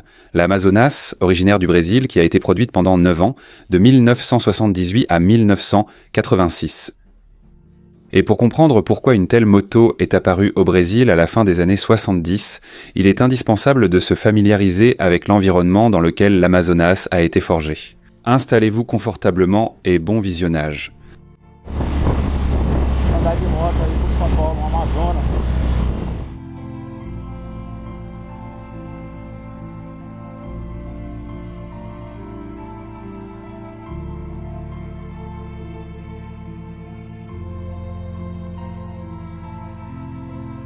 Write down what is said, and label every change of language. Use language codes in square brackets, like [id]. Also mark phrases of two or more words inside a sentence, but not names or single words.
[fr] La Amazonas, originaire du Brésil, qui a été produite pendant 9 ans, de 1978 à 1986. Et pour comprendre pourquoi une telle moto est apparue au Brésil à la fin des années 70, il est indispensable de se familiariser avec l'environnement dans lequel l'Amazonas a été forgée. Installez-vous confortablement et bon visionnage. [pt] Andar de moto aí por São Paulo, no Amazonas. [fr] Qu'est-ce